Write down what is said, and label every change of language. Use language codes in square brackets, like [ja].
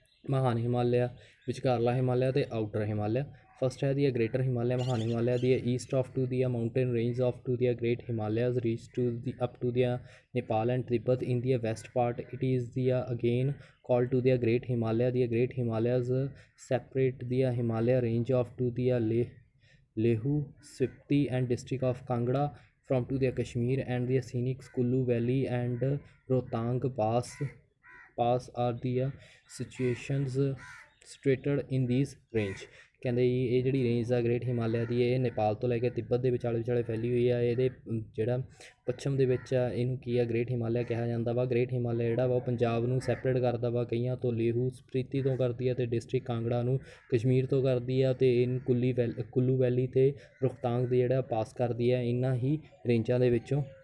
[pa] ਮਹਾਨ ਹਿਮਾਲਿਆ, ਵਿਚਕਾਰਲਾ ਹਿਮਾਲਿਆ ਅਤੇ outer Himalaya. First ਹੈ ਦੀ ਗ੍ਰੇਟਰ ਹਿਮਾਲਿਆ। [en] ਮਹਾਨ Himalaya the east of to the mountain range of to the great Himalayas reach to the up to the Nepal and Tibet. In the west part it is the again called to the great himalaya. The great himalayas separate the himalaya range of to the lehu spiti and district of kangra from to the kashmir and the scenic Kullu valley and rohtang pass are the situations situated in these range। [pa] ਕਹਿੰਦੇ ਇਹ ਜਿਹੜੀ range ਆ great Himalaya ਦੀ ਇਹ ਨੇਪਾਲ ਤੋਂ ਲੈ ਕੇ ਤਿੱਬਤ ਦੇ ਵਿਚਾਲੇ ਫੈਲੀ ਹੋਈ ਆ। ਇਹਦੇ ਜਿਹੜਾ ਪੱਛਮ ਦੇ ਵਿੱਚ ਆ ਇਹਨੂੰ ਕੀ ਆ ਗ੍ਰੇਟ ਹਿਮਾਲਿਆ ਕਿਹਾ ਜਾਂਦਾ ਵਾ। ਗ੍ਰੇਟ ਹਿਮਾਲਿਆ ਜਿਹੜਾ ਵਾ ਉਹ ਪੰਜਾਬ ਨੂੰ ਸੈਪਰੇਟ ਕਰਦਾ ਵਾ ਕਈਆਂ ਤੋਂ। ਲੇਹੂ ਸਪੀਤੀ ਤੋਂ ਕਰਦੀ ਆ ਅਤੇ ਡਿਸਟ੍ਰਿਕਟ ਕਾਂਗੜਾ ਨੂੰ ਕਸ਼ਮੀਰ ਤੋਂ ਕਰਦੀ ਆ ਅਤੇ ਇਹਨੂੰ ਕੁੱਲੂ ਵੈਲੀ ਅਤੇ ਰੋਹਤਾਂਗ ਦੇ ਜਿਹੜਾ ਪਾਸ ਕਰਦੀ ਆ ਇਹਨਾਂ ਹੀ ਰੇਂਜਾਂ ਦੇ ਵਿੱਚੋਂ।